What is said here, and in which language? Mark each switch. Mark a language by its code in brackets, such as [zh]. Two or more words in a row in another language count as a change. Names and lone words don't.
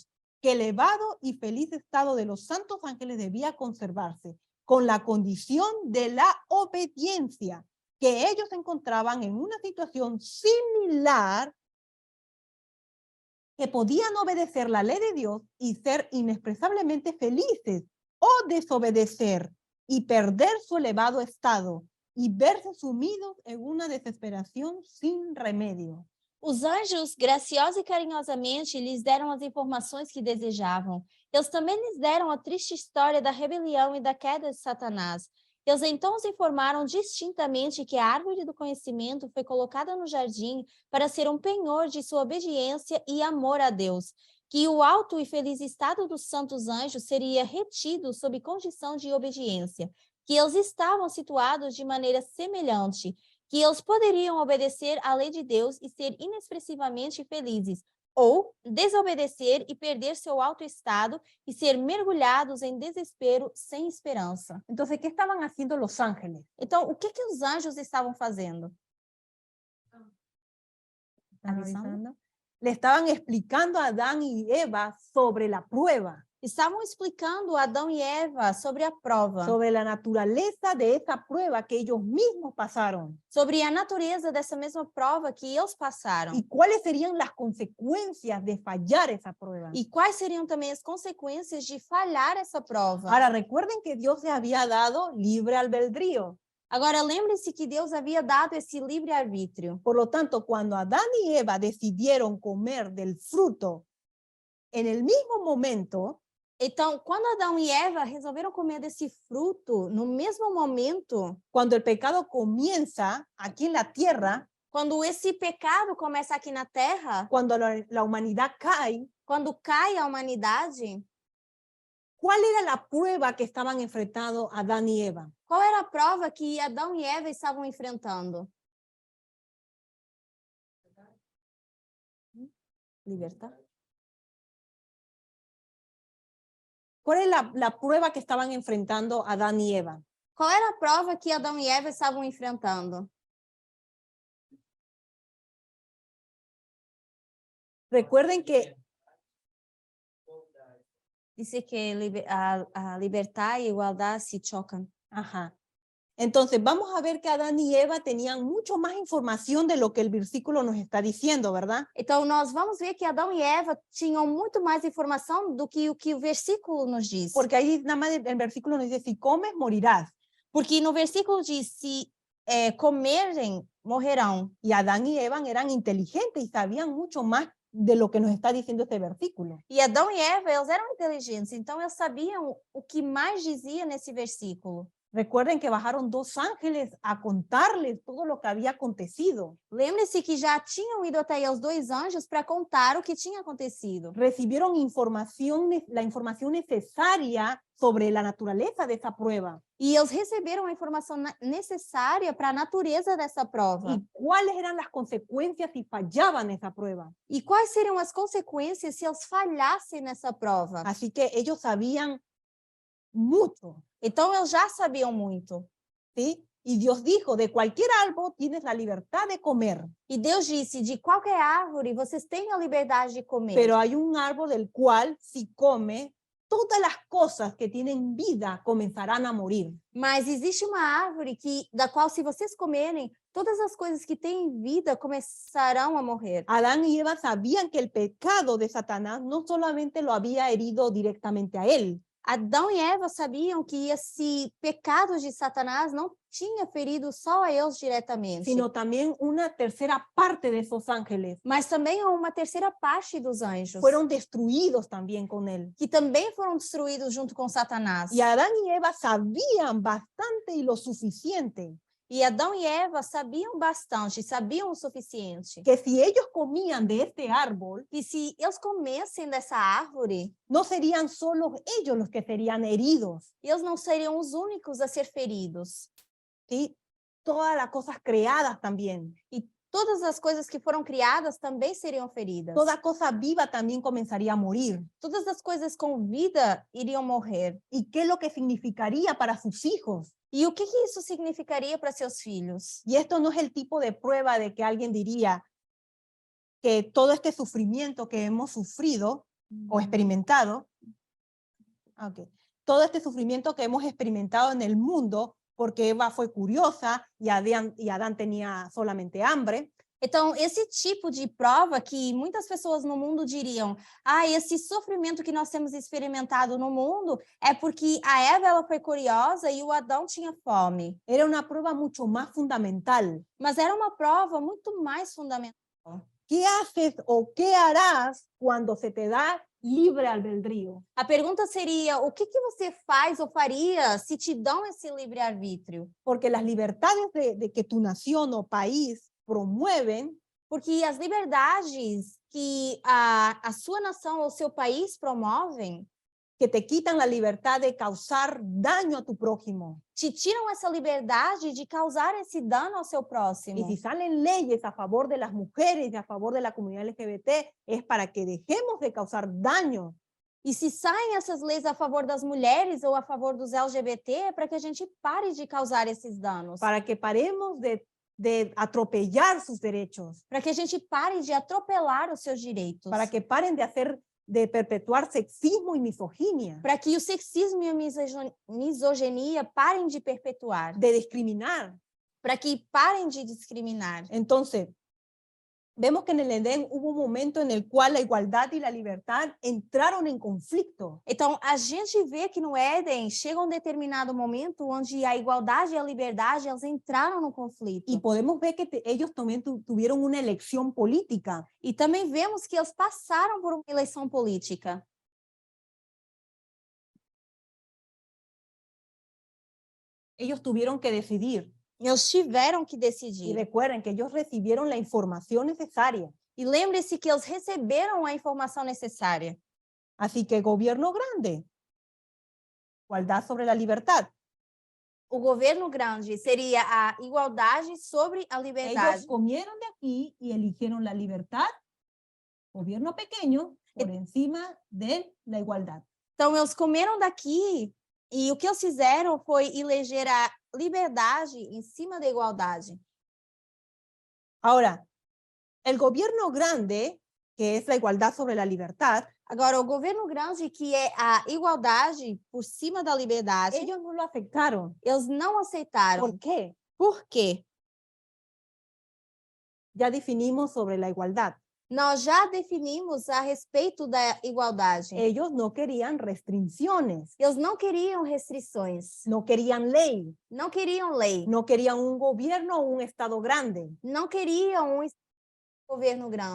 [es] Que elevado y feliz estado de los santos ángeles debía conservarse con la condición de la obediencia, que ellos se encontraban en una situación similar, que podían obedecer la ley de Dios y ser inexpresablemente felices, o desobedecer y perder su elevado estado y verse sumidos en una desesperación sin remedio. [pt] Os anjos, graciosa e carinhosamente, lhes deram as informações que desejavam. Eles também lhes deram a triste história da rebelião e da queda de Satanás. Eles então os informaram distintamente que a árvore do conhecimento foi colocada no jardim para ser um penhor de sua obediência e amor a Deus, que o alto e feliz estado dos santos anjos seria retido sob condição de obediência, que eles estavam situados de maneira semelhante, que eles poderiam obedecer à lei de Deus e ser inexpressivamente felizes, ou desobedecer e perder seu alto estado e ser mergulhados em desespero sem esperança. [es] Entonces, ¿qué estaban haciendo los ángeles? [pt] Então, o que os anjos estavam fazendo? [es] Avisando. Le estaban explicando a Adán y Eva sobre la prueba. [pt] Estavam explicando a Adão e Eva sobre a prova, [es] sobre la naturaleza de esa prueba que ellos mismos pasaron. [pt] sobre a natureza dessa mesma prova que eles passaram. [es] Y cuáles serían las consecuencias de fallar esa prueba. [pt] E quais seriam também as consequências de falhar essa prova? [es] Ahora, recuerden que Dios les había dado libre albedrío. [pt] Agora, lembre-se que Deus havia dado esse livre-arbítrio. [es] Por lo tanto, cuando Adán y Eva decidieron comer del fruto, en el mismo momento, [pt] Então, quando Adão e Eva resolveram comer desse fruto, no mesmo momento, [es] cuando el pecado comienza aquí en la tierra, [pt] quando esse pecado começa aqui na Terra, [es] cuando la humanidad cae, [pt] quando cai a humanidade, [es] ¿Cuál era la prueba que estaban enfrentando Adán y Eva? [pt] Qual era a prova que Adão e Eva estavam enfrentando? Libertar. [es] ¿Cuál es la prueba que estaban enfrentando Adán y Eva? [pt] Qual era a prova que Adão e Eva estavam enfrentando? [es] Recuerden que Dice que [pt] a libertar e igualdade se chocam. [es] Ajá. Entonces, vamos a ver que Adán y Eva tenían mucho más información de lo que el versículo nos está diciendo, ¿verdad? [pt] Então, nós vamos ver que Adão e Eva tinham muito mais informação do que o versículo nos diz. [es] Porque ahí nada más el versículo nos dice, si comes, morirás. [pt] Porque no versículo diz, se comerem, morrerão. [es] Y Adán y Eva eran inteligentes y sabían mucho más de lo que nos está diciendo este versículo. [pt] E Adão e Eva, eles eram inteligentes, então eles sabiam o que mais dizia nesse versículo. [es] Recuerden que bajaron 2 ángeles a contarles todo lo que había acontecido. [pt] Lembre-se que já tinham ido até aí os 2 anjos para contar o que tinha acontecido. [es] Recibieron información, la información necesaria sobre la naturaleza de esa prueba. [pt] E eles receberam a informação necessária para a natureza dessa prova. [es] Y cuáles eran las consecuencias si fallaban esa prueba. [pt] E quais seriam as consequências se eles falhassem nessa prova. [es] Así que ellos sabían mucho. [pt] Então, eles já sabiam muito. [es] ¿Sí? Y Dios dijo, de cualquier árbol tienes la libertad de comer, [pt] E Deus disse, de qualquer árvore, vocês têm a liberdade de comer. [es] pero hay un árbol del cual si come, todas las cosas que tienen vida comenzarán a morir. [pt] Mas existe uma árvore da qual, se vocês comerem, todas as coisas que têm vida começarão a morrer. [es] Adán y Eva sabían que el pecado de Satanás no solamente lo había herido directamente a él, [pt] Adão e Eva sabiam que esse pecado de Satanás não tinha ferido só a eles diretamente, [es] sino también una tercera parte de esos ángeles [pt] mas também a uma terceira parte dos anjos, [es] fueron destruidos también con él. [pt] que também foram destruídos junto com Satanás. [es] Y Adán y Eva sabían bastante y lo suficiente [pt] E Adão e Eva sabiam bastante, sabiam o suficiente, [es] que si ellos comían de este árbol, [pt] que se eles comessem dessa árvore, [es] no serían solo ellos los que serían heridos, [pt] eles não seriam os únicos a ser feridos. [es] ¿sí? Todas las cosas creadas también. [pt] E todas as coisas que foram criadas também seriam feridas. [es] Toda cosa viva también comenzaría a morir. [pt] Todas as coisas com vida iriam morrer. [es] ¿Y qué es lo que significaría para sus hijos? [pt] E o que isso significaria para seus filhos? [es] Y esto no es el tipo de prueba de que alguien diría que todo este sufrimiento que hemos sufrido o experimentado, todo este sufrimiento que hemos experimentado en el mundo, porque Eva fue curiosa y Adán tenía solamente hambre. [pt] Então, esse tipo de prova que muitas pessoas no mundo diriam, esse sofrimento que nós temos experimentado no mundo é porque a Eva ela foi curiosa e o Adão tinha fome. [es] Era una prueba mucho más fundamental. [pt] Mas era uma prova muito mais fundamental. [es] ¿Qué haces o qué harás cuando se te da libre albedrío? [pt] A pergunta seria, o que você faz ou faria se te dão esse livre-arbítrio? [es] Porque las libertades de que tu nación o país promueven, [pt] porque as liberdades que a sua nação ou seu país promovem, [es] que te quitan la libertad de causar daño a tu prójimo. [pt] Te tiram essa liberdade de causar esse dano ao seu próximo. [es] Y si salen leyes a favor de las mujeres y a favor de la comunidad LGBT, es para que dejemos de causar daño. [pt] E se saem essas leis a favor das mulheres ou a favor dos LGBT, é para que a gente pare de causar esses danos. [es] Para que paremos de atropellar sus derechos. [pt] Para que a gente pare de atropelar os seus direitos. [es] Para que paren de perpetuar sexismo y misoginia. [pt] Para que o sexismo e a misoginia parem de perpetuar. [es] De discriminar. [pt] Para que parem de discriminar. [es] Entonces, vemos que en el Edén hubo un momento en el cual la igualdad y la libertad entraron en conflicto. [pt] Então, a gente vê que no Éden chega determinado momento onde a igualdade e a liberdade elas entraram no conflito. [es] Y podemos ver que ellos también tuvieron una elección política. [pt] E também vemos que eles passaram por uma eleição política. [es] Ellos tuvieron que decidir. [pt] Eles tiveram que decidir. [es] Y recuerden que ellos recibieron la información necesaria. [pt] E lembre-se que eles receberam a informação necessária. [es] Así que gobierno grande. igualdad sobre la libertad. [pt] O governo grande seria a igualdade sobre a [es] Ellos [pt] liberdade. [es] comieron de aquí y eligieron la libertad, gobierno pequeño, por encima de la igualdad. [pt] Então, eles comeram daqui e o que eles fizeram foi eleger a liberdade em cima da igualdade. [es] Ahora, el gobierno grande, que es la igualdad sobre la libertad, [pt] Agora, o governo grande, que é a igualdade por cima da liberdade, [es] ellos no lo aceptaron. [pt] eles não aceitaram. [es] ¿Por qué? [pt] Por quê? [es] Ya definimos sobre la igualdad. [pt] Nós já definimos a respeito da igualdade. [es] Ellos no querían restricciones, [pt] Eles não queriam restrições, [es] no querían ley, [pt] não queriam lei, [es] no querían un gobierno o un estado grande. [pt] não queriam um governo grande,